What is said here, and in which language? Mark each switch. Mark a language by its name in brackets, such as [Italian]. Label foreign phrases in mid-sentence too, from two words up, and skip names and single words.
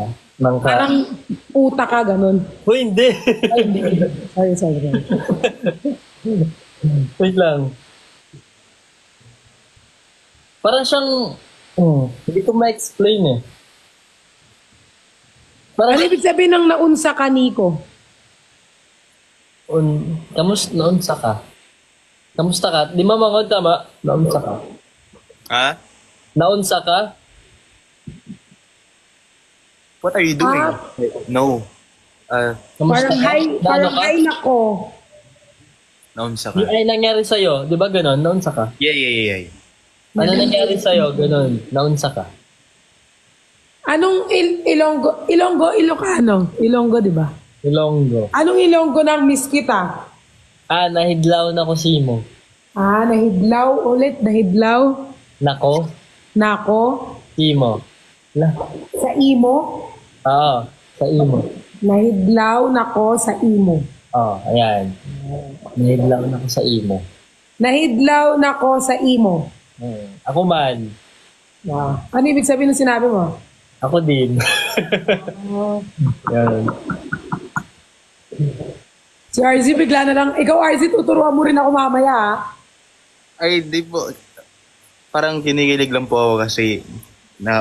[Filipino] Parang puta ka, ganun. Hindi. Ay, hindi. Sorry. Wait lang. Para siyang, hindi ko ma-explain eh. Ano ibig sabihin ng [Cebuano] naunsa ka, [Filipino] Nico? [Cebuano] Naunsa ka? [Filipino] Kamusta ka? Di mamangod, tama? [Cebuano] Naunsa ka? Naunsa ka? [English] What are you doing? No. [Filipino] Kamusta Parang ka? parang ka? hay nako. [Cebuano] Naunsa ka? [Filipino] Yung ay nangyari sa'yo, di ba ganon? [Cebuano] Naunsa ka? [English] Yeah. [Filipino] Ano nangyari sa'yo? Ganon. [Cebuano] Naunsa ka? [Filipino] Anong Ilonggo, Ilocano? Ilonggo, di ba? Ilonggo. Anong Ilonggo ng miss kita? [Hiligaynon] Nahidlaw na ko simo. Nahidlaw ulit, nahidlaw. Nako, Nako. simo. Sa imo. Sa imo. Nahidlaw nako sa imo. Ayan. Nahidlaw na ko sa imo. Nahidlaw nako sa imo. Ako man. [Filipino] Ano ibig sabihin ng sinabi mo? Ako din. Oh. Yan. Si RZ bigla na lang, ikaw RZ, tuturuan mo rin ako mamaya ha. Ay, di po. Parang kinikilig lang po ako kasi na